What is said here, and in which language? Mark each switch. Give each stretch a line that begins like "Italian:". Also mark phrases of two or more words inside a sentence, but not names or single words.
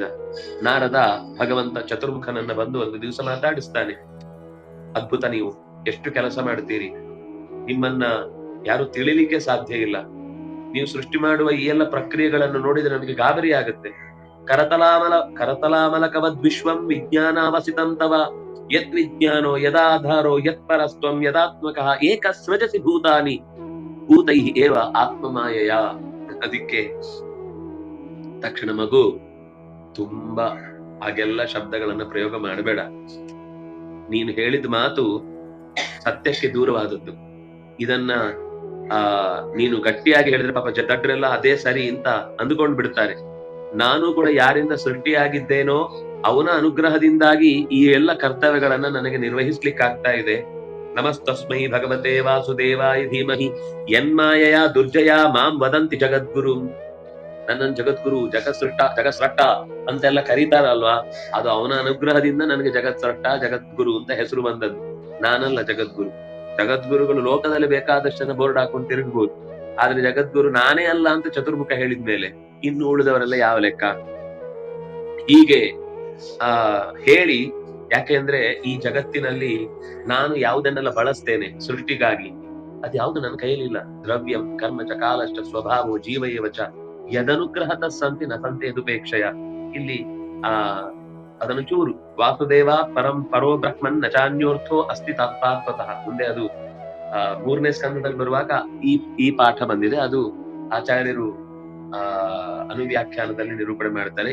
Kannada: ನಾರದ ಭಗವಂತ ಚತುರ್ಮುಖನನ್ನ ಬಂದು ಒಂದು ದಿವಸ ಮಾತಾಡಿಸ್ತಾನೆ. ಅದ್ಭುತ, ನೀವು ಎಷ್ಟು ಕೆಲಸ ಮಾಡ್ತೀರಿ, ನಿಮ್ಮನ್ನ ಯಾರು ತಿಳಿಲಿಕ್ಕೆ ಸಾಧ್ಯ ಇಲ್ಲ. ನೀವು ಸೃಷ್ಟಿ ಮಾಡುವ ಈ ಎಲ್ಲ ಪ್ರಕ್ರಿಯೆಗಳನ್ನು ನೋಡಿದ್ರೆ ನಮಗೆ ಗಾಬರಿ ಆಗುತ್ತೆ.
Sanskrit: ಕರತಲಾಮಲಕವದ್ ವಿಶ್ವಂ ವಿಜ್ಞಾನಾವಸಿತಂ ತವ ಯತ್ ವಿಜ್ಞಾನೋ ಯದಾಧಾರೋ ಯತ್ ಪರಸ್ತ್ವಂ ಯದಾತ್ಮಕಃ ಏಕ ಸೃಜಸಿ ಭೂತಾನಿ ಭೂತೈ ಏವ ಆತ್ಮಮಾಯಯ.
Kannada: ಅದಕ್ಕೆ ತಕ್ಷಣ ಮಗು ತುಂಬಾ ಹಾಗೆಲ್ಲ ಶಬ್ದಗಳನ್ನ ಪ್ರಯೋಗ ಮಾಡಬೇಡ. ನೀನು ಹೇಳಿದ ಮಾತು ಸತ್ಯಕ್ಕೆ ದೂರವಾದದ್ದು. ಇದನ್ನ ನೀನು ಗಟ್ಟಿಯಾಗಿ ಹೇಳಿದ್ರೆ ಪಾಪ ದಡ್ರೆಲ್ಲ ಅದೇ ಸರಿ ಅಂತ ಅಂದುಕೊಂಡ್ ಬಿಡ್ತಾರೆ. ನಾನು ಕೂಡ ಯಾರಿಂದ ಸೃಷ್ಟಿಯಾಗಿದ್ದೇನೋ ಅವನ ಅನುಗ್ರಹದಿಂದಾಗಿ ಈ ಎಲ್ಲ ಕರ್ತವ್ಯಗಳನ್ನ ನನಗೆ ನಿರ್ವಹಿಸ್ಲಿಕ್ಕಾಗ್ತಾ ಇದೆ.
Sanskrit: ನಮಸ್ತಸ್ಮೈ ಭಗವತೆ ವಾಸುದೇವಾಯ ಧೀಮಹಿ ಯನ್ಮಾಯಯ ದುರ್ಜಯ ಮಾಂ ವದಂತಿ ಜಗದ್ಗುರು.
Kannada: ನನ್ನನ್ನು ಜಗದ್ಗುರು, ಜಗತ್ಸ್ರಷ್ಟ ಅಂತೆಲ್ಲ ಕರೀತಾರಲ್ವಾ, ಅದು ಅವನ ಅನುಗ್ರಹದಿಂದ ನನಗೆ ಜಗತ್ಸ್ರಷ್ಟ ಜಗದ್ಗುರು ಅಂತ ಹೆಸರು ಬಂದದ್ದು. ನಾನಲ್ಲ ಜಗದ್ಗುರು. ಜಗದ್ಗುರುಗಳು ಲೋಕದಲ್ಲಿ ಬೇಕಾದಷ್ಟನ್ನ ಬೋರ್ಡ್ ಹಾಕೊಂಡು ತಿರುಗಬಹುದು, ಆದ್ರೆ ಜಗದ್ಗುರು ನಾನೇ ಅಲ್ಲ ಅಂತ ಚತುರ್ಮುಖ ಹೇಳಿದ್ಮೇಲೆ ಇನ್ನು ಉಳಿದವರೆಲ್ಲ ಯಾವ ಲೆಕ್ಕ? ಹೀಗೆ ಹೇಳಿ, ಯಾಕೆಂದ್ರೆ ಈ ಜಗತ್ತಿನಲ್ಲಿ ನಾನು ಯಾವುದನ್ನೆಲ್ಲ ಬಳಸ್ತೇನೆ ಸೃಷ್ಟಿಗಾಗಿ ಅದ್ಯಾವುದು ನನ್ನ ಕೈಯಲ್ಲಿಲ್ಲ.
Sanskrit: ದ್ರವ್ಯಂ ಕರ್ಮ ಚ ಕಾಲಶ್ಚ ಸ್ವಭಾವೋ ಜೀವಯೇವ ಚ ಯದನುಗ್ರಹತ ಸಂತಿ ನ ಸಂತೇದುಪೇಕ್ಷಯ.
Kannada: ಇಲ್ಲಿ ಅದನ್ನು ಚೂರು
Sanskrit: ವಾಸುದೇವ ಪರೋ ಬ್ರಹ್ಮನ್ ನಚಾನ್ಯೋರ್ಥೋ ಅಸ್ತಿ ತತ್ಪಾತ್ವತಃ.
Kannada: ಮುಂದೆ ಅದು 3ನೇ ಸ್ಕಂದದಲ್ಲಿ ಬರುವಾಗ ಈ ಪಾಠ ಬಂದಿದೆ. ಅದು ಆಚಾರ್ಯರು ಅನುವ್ಯಾಖ್ಯಾನದಲ್ಲಿ ನಿರೂಪಣೆ ಮಾಡ್ತಾರೆ.